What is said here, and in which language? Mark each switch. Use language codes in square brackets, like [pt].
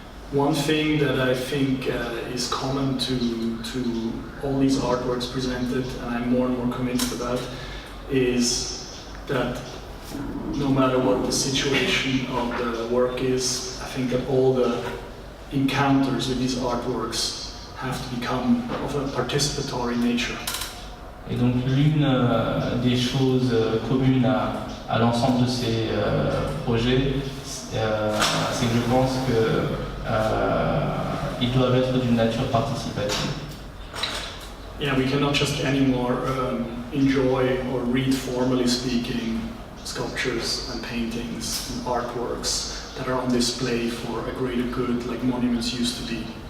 [en] One thing that I think is common to all these artworks presented, and I'm more and more convinced about, is that no matter what the situation of the work is, I think that all the encounters with these artworks have to become of a participatory nature. [fr] Et donc l'une des choses communes à l'ensemble de ces projets, c'est que je pense qu'ils doivent être d'une nature participative. [en] Yeah, we cannot just anymore enjoy or read, formally speaking, sculptures and paintings and artworks that are on display for a greater good, like monuments used to be.